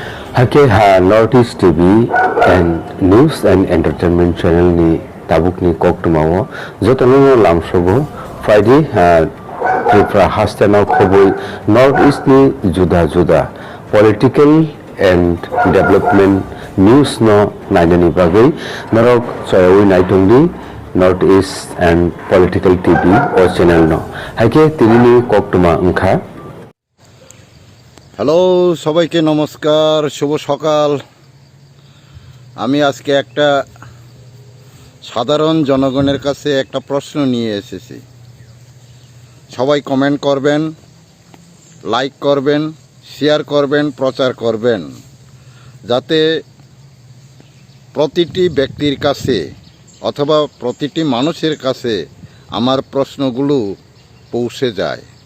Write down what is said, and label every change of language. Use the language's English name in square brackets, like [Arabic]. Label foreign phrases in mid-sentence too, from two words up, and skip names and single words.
[Kok Borok] Hake North East TV and News and Entertainment Channel ni tabuk ni kok tumawo jotono lamsobo Friday Tripura hastana khoboi North East ni juda [English] political and development news [Kok Borok] no naidani bagai narok soyoi naitongni North East and Political TV o channel no hake tinini kok tuma ungkha [Bangla] হ্যালো সবাইকে নমস্কার, শুভ সকাল। আমি আজকে একটা সাধারণ জনগণের কাছে একটা প্রশ্ন নিয়ে এসেছি। সবাই কমেন্ট করবেন, লাইক করবেন, শেয়ার করবেন, প্রচার করবেন, যাতে প্রতিটি ব্যক্তির কাছে অথবা প্রতিটি মানুষের কাছে আমার প্রশ্নগুলো পৌঁছে যায়।